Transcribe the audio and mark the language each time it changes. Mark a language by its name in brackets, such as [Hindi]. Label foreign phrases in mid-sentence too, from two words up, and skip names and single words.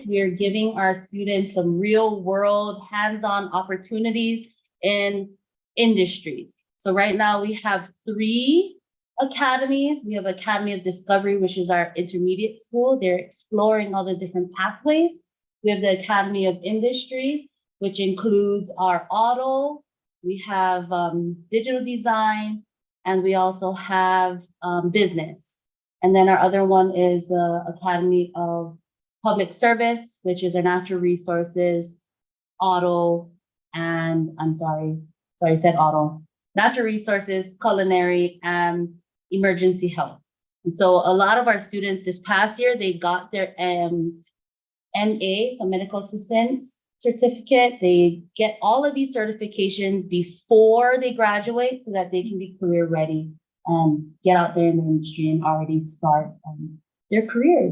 [English] We are giving our students some real world hands-on opportunities in industries. So right now we have 3 academies. We have Academy of Discovery, which is our intermediate school. They're exploring all the different pathways. We have the Academy of Industry, which includes our ʻAlo. We have digital design, and we also have business. And then our other one is the Academy of Public Service, which is our natural resources, ʻAlo, and I said ʻAlo, natural resources, culinary, and emergency health. And so a lot of our students this past year, they got their MA, so medical assistants certificate. They get all of these certifications before they graduate so that they can be career ready and get out there in the industry and already start their careers.